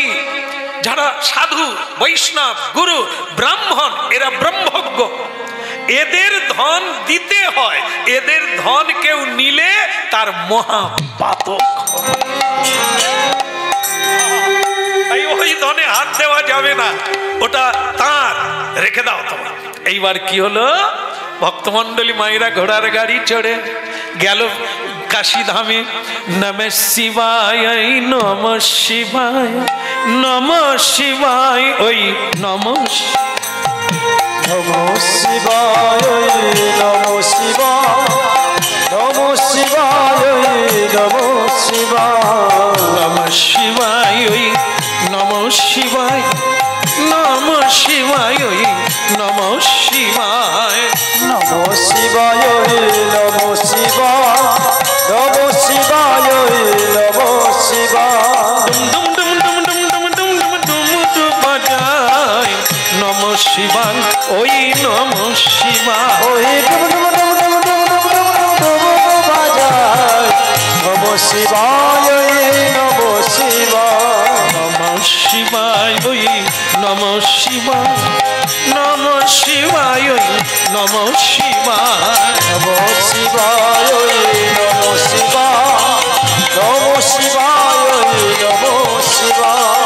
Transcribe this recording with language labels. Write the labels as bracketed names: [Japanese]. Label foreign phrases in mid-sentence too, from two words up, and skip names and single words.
[Bangla] যারা সাধু, বৈষ্ণব, গুরু, ব্রাহ্মণ, এরা ব্রহ্মজ্ঞ, এদের ধন দিতে হয়, এদের ধন কেউ নিলে তার মহাপাতক। তাই ওই ধনে হাত দেওয়া যাবে না, ওটা তার, রেখে দাও তোমার। এইবার কি হলো, ভক্তমন্ডলী মায়েরা ঘোড়ার গাড়ি চড়ে গেল কাশীধামে। [Sanskrit] নমঃ শিবায়, নমঃ শিবায়, নমঃ শিবায়, ওই নমঃ নমঃ শিবায়, নমঃ শিবায়, নমঃ শিবায়, নমঃ শিবায়, নমঃ শিবায়, ওই নমঃ শিবায়, নমঃ শিবায়, ওই নমঃ শিবায়, নমঃ শিবায়, নমঃ শিবায়, নমঃ শিবায়, নমঃ শিবায়, [Bangla] ডুম ডুম ডুম ডুম ডুম ডুম ডুম ডুম ডুম বাজায়, [Sanskrit] নমঃ শিবায়, ওই নমঃ শিবায়, [Bangla] ওই ডুম ডুম ডুম ডুম ডুম ডুম ডুম ডুম ডুম বাজায়, [Sanskrit] নমঃ শিবায়, নমঃ শিবায়, নমঃ শিবায়, ওই নমঃ শিবায়, নমঃ শিবায়, ওই নমঃ শিবায়, নমঃ শিবায়, নমঃ শিবায়, নমঃ শিবায়, নমঃ শিবায়,